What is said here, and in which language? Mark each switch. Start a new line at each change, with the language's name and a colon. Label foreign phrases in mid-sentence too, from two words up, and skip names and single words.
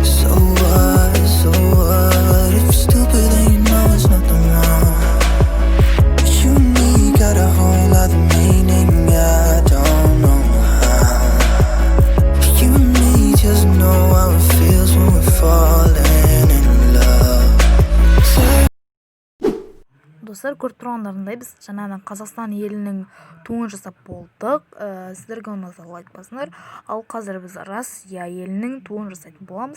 English: So what, if you're stupid then you know there's nothing wrong. But you and me got a whole other meaning, I don't know how. You and me just know how it feels when we're falling in love.
Kazakh: Достар, көріп тұрғандарындай, біз жаңадан Қазақстан елінің туын жасап болдық. Сіздерге ұнаса лайк басыңдар. Ал қазір біз Россия елінің туын жасайтын боламыз.